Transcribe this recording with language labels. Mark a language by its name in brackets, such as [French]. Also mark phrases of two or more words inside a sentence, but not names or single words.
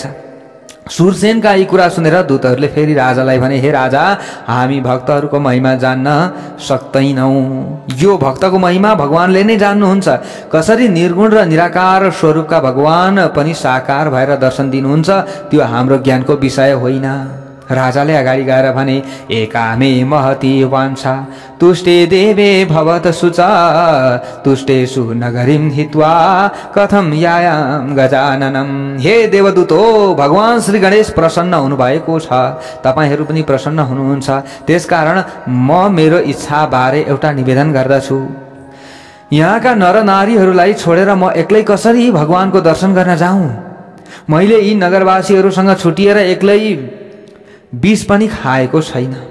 [Nepali] सुरसेनका यी कुरा सुनेर दूतहरूले फेरि राजालाई भने, हे राजा, हामी भक्तहरूको महिमा जान्न सक्दैनौँ। यो भक्तको महिमा भगवानले नै जान्नुहुन्छ। कसरी निर्गुण र निराकार स्वरूपका भगवान पनि साकार भएर दर्शन दिनुहुन्छ, त्यो हाम्रो ज्ञानको विषय होइन। राजाले अगाडि गएर भने, [Sanskrit] एकामे महती वाञ्छा तुष्टे देवे भवत सुचा तुष्टेषु नगरीं हित्वा कथम यायाम गजाननम। [Nepali] हे देवदूत हो, भगवान श्री गणेश प्रसन्न हुनुभएको छ, तपाईहरू पनि प्रसन्न हुनुहुन्छ। त्यसकारण म मेरो इच्छा बारे एउटा निवेदन गर्दछु। यहाँका नर नारीहरूलाई छोडेर म एक्लै कसरी भगवानको दर्शन गर्न जाउँ? मैले यी नगरवासीहरूसँग छुटिएर एक्लै विष पनि खाएको छैन।